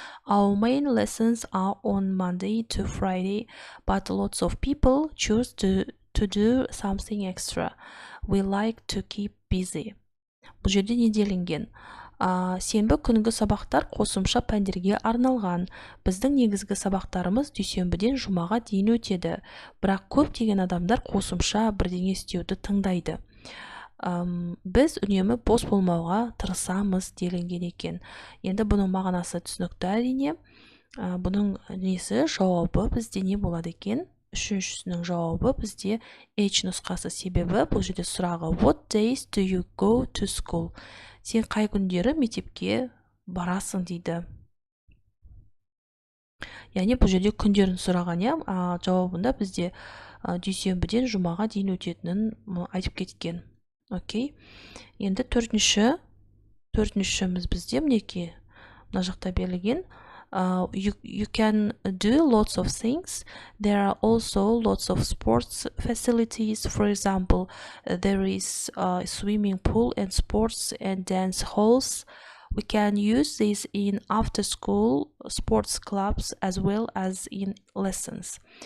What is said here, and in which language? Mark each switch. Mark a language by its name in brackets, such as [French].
[English] Our main lessons are on Monday to Friday, but lots of people choose to do something extra. We like to keep busy. [Kazakh] Бұл жерде не делінген? Сенбі күнгі сабақтар қосымша пәндерге арналған. Біздің негізгі сабақтарымыз дүйсенбіден жұмаға дейін өтеді. Бірақ көптеген адамдар қосымша бірдеңе істеуді тыңдайды. Біз үнемі бос болмауға тырысамыз делінген екен. Енді бұның мағынасы түсінікті әрине. Бұның несі жауабы бізде не болады екен? Үшіншісінің жауабы бізде H нұсқасы. Себебі бұл жерде сұрағы [English] What days do you go to school? [Kazakh] Сен қай күндері мектепке барасың дейді. Яғни бұл жерде күндерін сұраған, жауабында бізде дүйсенбіден жұмаға дейін өтетінін айтып кеткен. Окей. Енді төртіншіміз бізде мінекей мына жақта берілген. [English] You can do lots of things. There are also lots of sports facilities. For example, there is a swimming pool and sports and dance halls. We can use this in after-school sports clubs as well as in lessons.